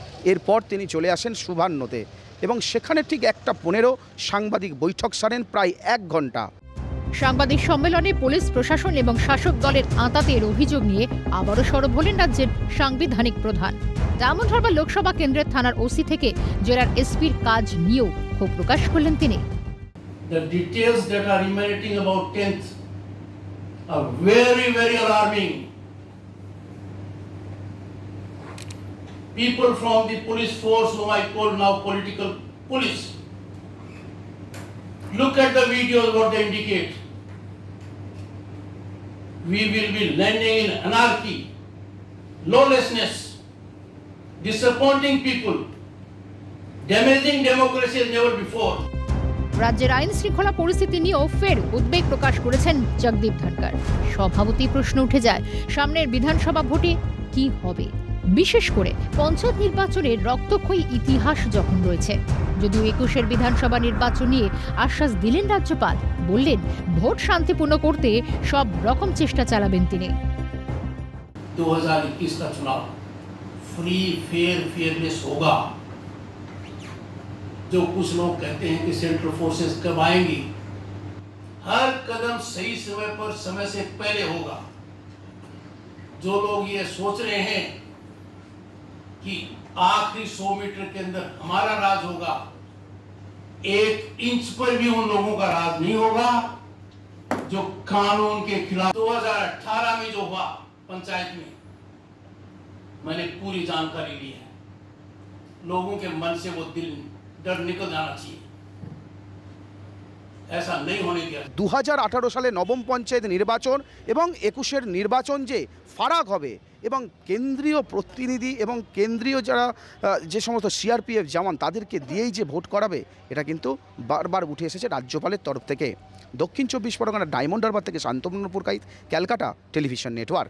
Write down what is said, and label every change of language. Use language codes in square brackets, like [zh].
[bn] এরপর তিনি চলে আসেন শুভান্নতে এবং সেখানে ঠিক 1:15 সাংবাদিক বৈঠক সারেন প্রায় 1 ঘন্টা। সাংবাদিক সম্মেলনে পুলিশ প্রশাসন এবং শাসক দলের আঁতাতের অভিযোগ নিয়ে আবারও সরব হলেন রাজ্যের সাংবিধানিক প্রধান। ডায়মন্ড হারবার লোকসভা কেন্দ্রের থানার ওসি থেকে জেলার এসপির কাজ নিয়েও ক্ষোভ প্রকাশ করলেন তিনি। [en] The details that are emanating about 10th are very, very alarming. People from the police force, whom I call now political police, look at the videos, what they indicate. We will be landing in anarchy, lawlessness, disappointing people, damaging democracy as never before. [bn] রাজ্যের আইন শৃঙ্খলা পরিস্থিতি নিয়েও ফের উদ্বেগ প্রকাশ করেছেন জগদীপ ধনখড়। স্বভাবতই প্রশ্ন উঠে যায়, সামনের বিধানসভা ভোটে কি হবে? বিশেষ করে পঞ্চায়েত নির্বাচনের রক্তক্ষয়ী ইতিহাস যখন রয়েছে। যদিও 21-এর বিধানসভা নির্বাচন নিয়ে আশ্বাস দিলেন রাজ্যপাল, বললেন ভোট শান্তিপূর্ণ করতে সব রকম চেষ্টা চালাবেন তিনি। [hi] 2021 का चुनाव [en] free fair fearless [hi] होगा। जो कुछ लोग कहते हैं कि सेंट्रल फोर्सेस कब आएंगी, हर कदम सही समय पर समय से पहले होगा। जो लोग ये सोच रहे हैं कि आखिरी 100 मीटर के अंदर हमारा राज होगा, 1 इंच पर भी उन लोगों का राज नहीं होगा जो कानून के खिलाफ। 2018 में जो हुआ पंचायत में, मैंने पूरी जानकारी ली है। लोगों के मन से वो डर निकल जाना चाहिए, ऐसा नहीं होने दिया। [bn] 2018 সালে নবম পঞ্চায়েত নির্বাচন এবং 21-এর নির্বাচন যে ফারাক হবে এবং কেন্দ্রীয় প্রতিনিধি এবং কেন্দ্রীয় যারা যে সমস্ত সিআরপিএফ জওয়ান তাদেরকে দিয়েই যে ভোট করাবে, এটা কিন্তু বারবার উঠে এসেছে রাজ্যপালের তরফ থেকে। দক্ষিণ 24 পরগনা ডায়মন্ড হারবার থেকে শান্তনু পুরকাইত, ক্যালকাটা টেলিভিশন নেটওয়ার্ক।